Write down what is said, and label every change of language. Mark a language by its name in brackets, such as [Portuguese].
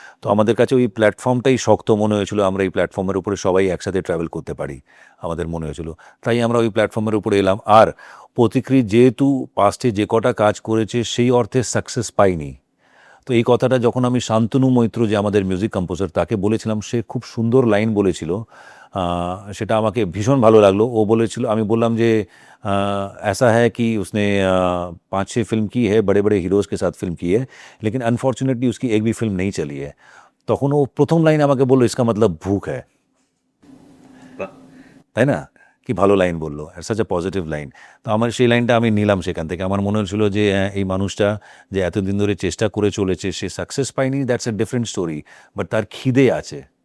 [Bangla] তো আমাদের কাছে ওই প্ল্যাটফর্মটাই শক্ত মনে হয়েছিল, আমরা এই প্ল্যাটফর্মের উপরে সবাই একসাথে ট্রাভেল করতে পারি আমাদের মনে হয়েছিল, তাই আমরা ওই প্ল্যাটফর্মের উপরে এলাম। আর পথিকৃৎ যেহেতু পাস্টে যে কটা কাজ করেছে সেই অর্থে সাকসেস পাইনি, তো এই কথাটা যখন আমি শান্তনু মৈত্র, যে আমাদের মিউজিক কম্পোজার, তাকে বলেছিলাম, সে খুব সুন্দর লাইন বলেছিল, সেটা আমাকে ভীষণ ভালো লাগলো। ও বলেছিল, আমি বললাম যে [Hindi] ऐसा है कि उसने 5-6 फिल्म की है, बड़े बड़े हीरोज़ के साथ फिल्म की है, लेकिन अनफॉर्चुनेटली उसकी एक भी फिल्म नहीं चली है। [Bangla] তখন ও প্রথম লাইন আমাকে বললো, [Hindi] इसका मतलब भूख है। [Bangla] তাই না, কি ভালো লাইন বললো, [English] Such a positive line. [Bangla] তো আমার সেই লাইনটা আমি নিলাম সেখান থেকে। আমার মনে হচ্ছিল যে এই মানুষটা যে এতদিন ধরে চেষ্টা করে চলেছে, সে সাকসেস পায়নি, [English] that's a different story, [Bangla] but তার খিদে আছে।